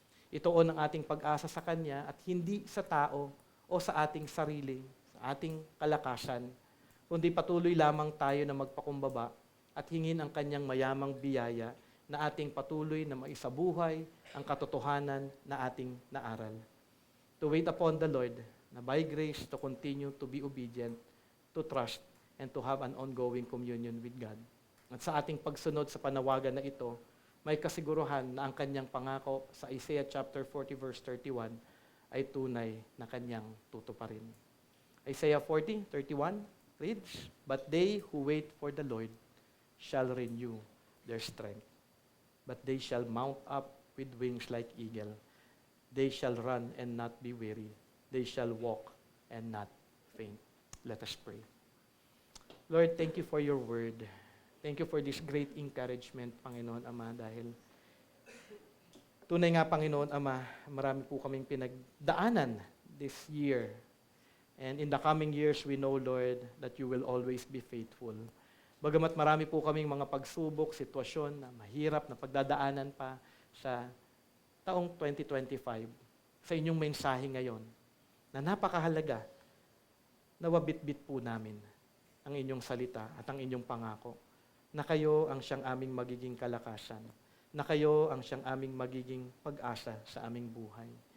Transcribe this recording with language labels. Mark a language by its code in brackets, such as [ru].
[tl] Ituon ang ating pag-asa sa Kanya at hindi sa tao o sa ating sarili, sa ating kalakasan, kundi patuloy lamang tayo na magpakumbaba at hingin ang Kanyang mayamang biyaya na ating patuloy na maisabuhay ang katotohanan na ating naaral. [en] To wait upon the Lord, na by grace to continue to be obedient, to trust, and to have an ongoing communion with God. [tl] At sa ating pagsunod sa panawagan na ito, may kasiguruhan na ang kanyang pangako sa Isaiah chapter 40 verse 31 ay tunay na kanyang tutuparin. [en] Isaiah 40:31 reads, "But they who wait for the Lord shall renew their strength. But they shall mount up with wings like eagle. They shall run and not be weary. They shall walk and not faint." Let us pray. Lord, thank you for your word. Thank you for this great encouragement, [tl] Panginoon Ama, dahil tunay nga, Panginoon Ama, marami po kaming pinagdaanan this year. [en] And in the coming years, we know, Lord, that you will always be faithful. [tl] Bagamat marami po kaming mga pagsubok, sitwasyon na mahirap na pagdadaanan pa sa taong 2025, sa inyong mensahe ngayon, na napakahalaga, nawabitbit po namin ang inyong salita at ang inyong pangako, na kayo ang siyang aming magiging kalakasan, na kayo ang siyang aming magiging pag-asa sa aming buhay.